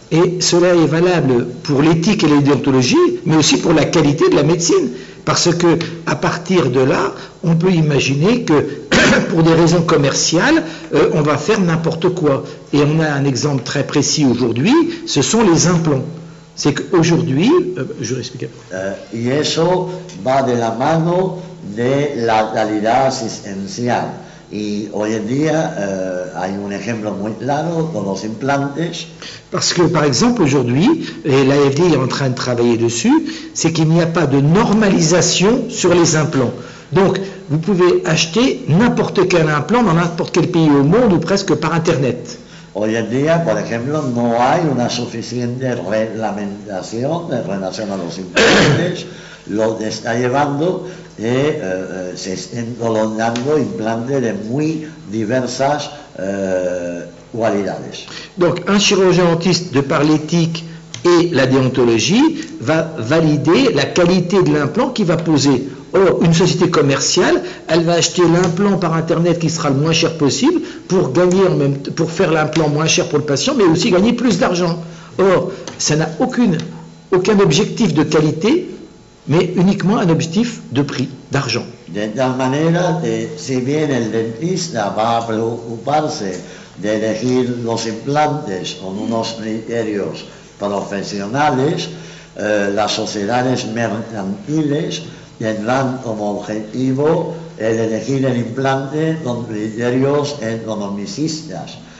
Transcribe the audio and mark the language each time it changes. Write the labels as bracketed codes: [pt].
[fr] Et cela est valable pour l'éthique et la déontologie, mais aussi pour la qualité de la médecine. Parce que à partir de là, on peut imaginer que pour des raisons commerciales, on va faire n'importe quoi. Et on a un exemple très précis aujourd'hui, ce sont les implants. C'est qu'aujourd'hui, je vais expliquer. [es] Y eso va de la mano de la calidad asistencial. Y hoy en día hay un ejemplo muy claro con los implantes. [fr] Parce que, par exemple, aujourd'hui, et l'AFD est en train de travailler dessus, c'est qu'il n'y a pas de normalisation sur les implants. Donc, vous pouvez acheter n'importe quel implant dans n'importe quel pays au monde ou presque par Internet. [es] Hoy en día, por ejemplo, no hay una suficiente reglamentación en relación a los implantes, lo que está llevando se estén colocando implantes de muy diversas cualidades. [fr] Donc, un chirurgien dentiste, de par l'éthique et la déontologie, va valider la qualité de l'implant qu'il va poser. Or, une société commerciale, elle va acheter l'implant par Internet qui sera le moins cher possible pour gagner pour faire l'implant moins cher pour le patient, mais aussi gagner plus d'argent. Or, ça n'a aucun objectif de qualité, mais uniquement un objectif de prix, d'argent. [es] De tal manera que si bien el dentista va a preocuparse de elegir los implantes con unos criterios profesionales, las sociedades mercantiles tendrán como objetivo el elegir el implante con criterios economicistas,